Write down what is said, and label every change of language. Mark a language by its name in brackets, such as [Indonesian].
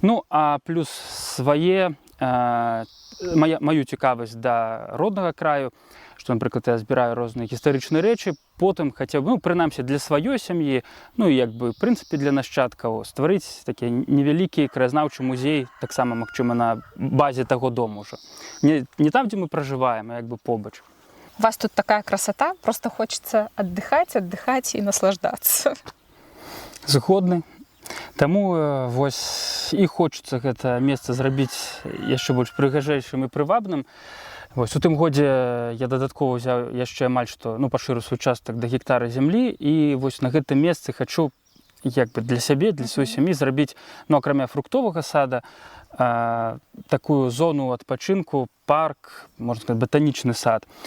[Belarusian] А плюс свае маю цікавасць да роднага краю, што, напрыклад, я збіраю розныя гістарычныя рэчы, потым хацеў бы, прынамсі, для сваёй сям'і, і як бы, в прынцыпе, для нашчадкаў стварыць такі невялікі краязнаўчы музей, таксама, магчыма, на базе таго дому ўжо. Не там, дзе мы пражываем, а як бы побач. [Russian] У вас тут такая красота, просто хочется отдыхать и наслаждаться. [Belarusian] Згодны. Таму і хочацца гэта месца зрабіць яшчэ больш прыгажэйшым і прывабным. У тым годзе я дадаткова ўзяў яшчэ амаль што пашырыў свой участак да гектара зямлі, і на гэтым месцы хачу як бы для сябе, для сваёй сям'і зрабіць, акрамя фруктовага сада, такую зону адпачынку, парк, можна сказаць, ботанічны сад.